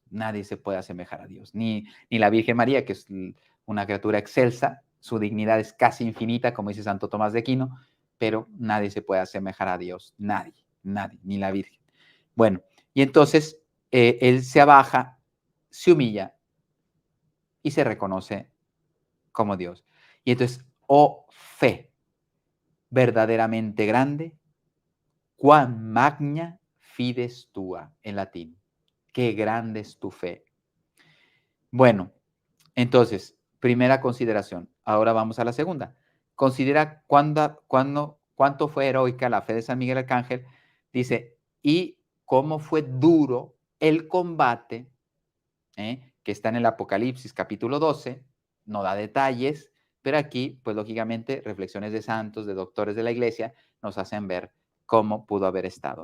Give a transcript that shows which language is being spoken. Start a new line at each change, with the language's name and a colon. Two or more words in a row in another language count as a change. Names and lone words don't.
Spanish: Nadie se puede asemejar a Dios. Ni la Virgen María, que es una criatura excelsa, su dignidad es casi infinita, como dice Santo Tomás de Aquino, pero nadie se puede asemejar a Dios. Nadie, ni la Virgen. Bueno, y entonces él se abaja, se humilla y se reconoce como Dios. Y entonces, oh fe verdaderamente grande,
Latin: quam magna fides tua,
Spanish: en latín. Qué grande es tu fe. Bueno, entonces, primera consideración. Ahora vamos a la segunda. Considera cuánto fue heroica la fe de San Miguel Arcángel. Dice, y cómo fue duro el combate, que está en el Apocalipsis capítulo 12, no da detalles, pero aquí, pues lógicamente, reflexiones de santos, de doctores de la iglesia, nos hacen ver cómo pudo haber estado.